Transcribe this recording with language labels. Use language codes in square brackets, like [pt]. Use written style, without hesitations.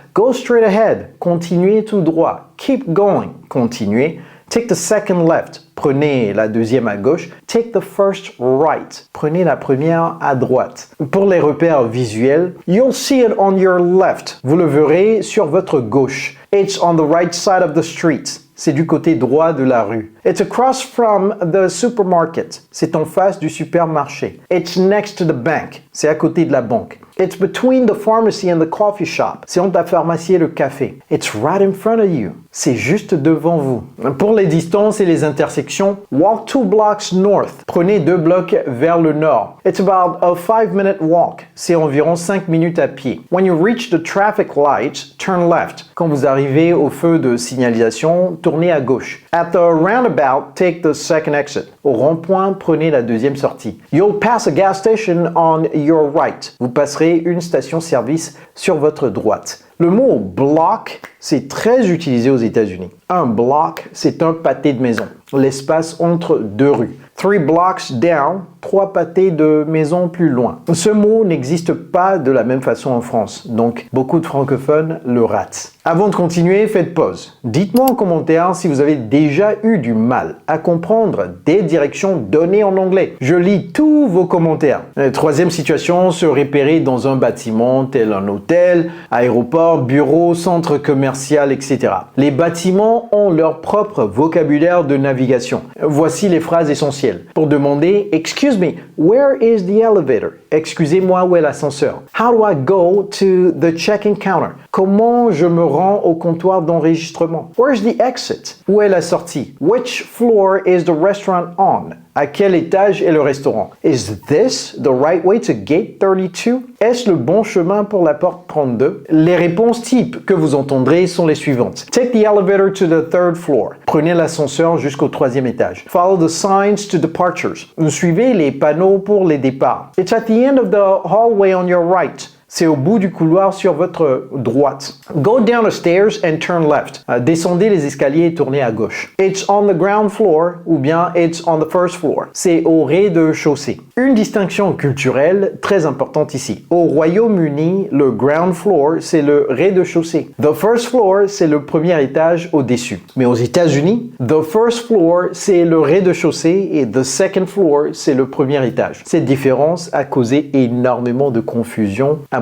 [en] Go straight ahead, [fr] continuez tout droit. [en] Keep going, [fr] continuez. [en] Take the second left, [fr] prenez la deuxième à gauche. [en] Take the first right, [fr] prenez la première à droite. Pour les repères visuels, [en] you'll see it on your left. [fr] Vous le verrez sur votre gauche. [en] It's on the right side of the street. [fr] C'est du côté droit de la rue. [en] It's across from the supermarket. [fr] C'est en face du supermarché. [en] It's next to the bank. [fr] C'est à côté de la banque. [en] It's between the pharmacy and the coffee shop. [fr] C'est entre la pharmacie et le café. [en] It's right in front of you. [fr] C'est juste devant vous. Pour les distances et les intersections, [en] walk 2 blocks north. [fr] Prenez 2 blocs vers le nord. [en] It's about a 5-minute walk. [fr] C'est environ 5 minutes à pied. [en] When you reach the traffic light, turn left. [fr] Quand vous arrivez au feu de signalisation, tournez à gauche. [en] At the roundabout, take the second exit. [fr] Au rond-point, prenez la deuxième sortie. [en] You'll pass a gas station on your right. [fr] Vous passerez une station-service sur votre droite. Le mot block, c'est très utilisé aux États-Unis. Un block, c'est un pâté de maison, l'espace entre 2 rues. 3 blocks down, 3 pâtés de maison plus loin. Ce mot n'existe pas de la même façon en France, donc beaucoup de francophones le ratent. Avant de continuer, faites pause. Dites-moi en commentaire si vous avez déjà eu du mal à comprendre des directions données en anglais. Je lis tous vos commentaires. Troisième situation, se repérer dans un bâtiment tel un hôtel, aéroport, bureau, centre commercial, etc. Les bâtiments ont leur propre vocabulaire de navigation. Voici les phrases essentielles. Pour demander « [en] Excuse me, where is the elevator? [fr] » Excusez-moi, où est l'ascenseur? [en] How do I go to the check-in counter? [fr] Comment je me rends au comptoir d'enregistrement? [en] Where's the exit? [fr] Où est la sortie? [en] Which floor is the restaurant on? [fr] À quel étage est le restaurant? [en] Is this the right way to gate 32? [fr] Est-ce le bon chemin pour la porte 32? Les réponses types que vous entendrez sont les suivantes. [en] Take the elevator to the 3rd floor. [fr] Prenez l'ascenseur jusqu'au 3e étage. [en] Follow the signs to departures. [fr] Suivez les panneaux pour les départs. [en] It's at the end of the hallway on your right. [fr] C'est au bout du couloir sur votre droite. [en] Go down the stairs and turn left. [fr] Descendez les escaliers et tournez à gauche. [en] It's on the ground floor [fr] ou bien [en] it's on the first floor. [fr] C'est au rez-de-chaussée. Une distinction culturelle très importante ici. Au Royaume-Uni, le ground floor, c'est le rez-de-chaussée. The first floor, c'est le premier étage au-dessus. Mais aux États-Unis, the first floor, c'est le rez-de-chaussée et the second floor, c'est le premier étage. Cette différence a causé énormément de confusion à